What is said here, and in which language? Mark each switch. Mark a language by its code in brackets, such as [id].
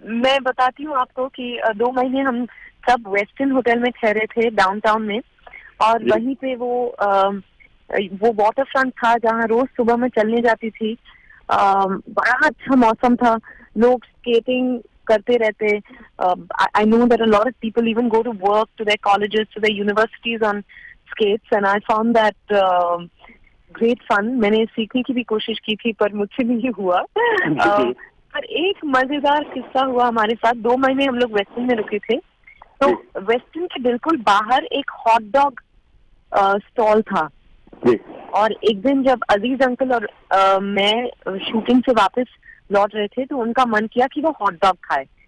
[hi] मैं बताती हूँ आपको कि 2 महीने हम सब वेस्टर्न होटल में ठहरे थे डाउनटाउन में, और वहीं पे वो वाटर फ्रंट था जहाँ रोज सुबह में चलने जाती थी. बड़ा अच्छा मौसम था, लोग स्केटिंग करते रहते. [en] I know that a lot of people even go to work, to their colleges, to their universities on skates, and I found that great fun. [hi] मैंने सीखने की भी कोशिश की थी पर मुझसे नहीं हुआ. पर एक मजेदार किस्सा हुआ हमारे साथ. 2 महीने हम लोग वेस्टर्न में रुके थे, तो वेस्टर्न के बिल्कुल बाहर एक हॉट डॉग स्टॉल था. और एक दिन जब अजीज अंकल और मैं शूटिंग से वापस लौट रहे थे, तो उनका मन किया कि वो हॉट डॉग खाए.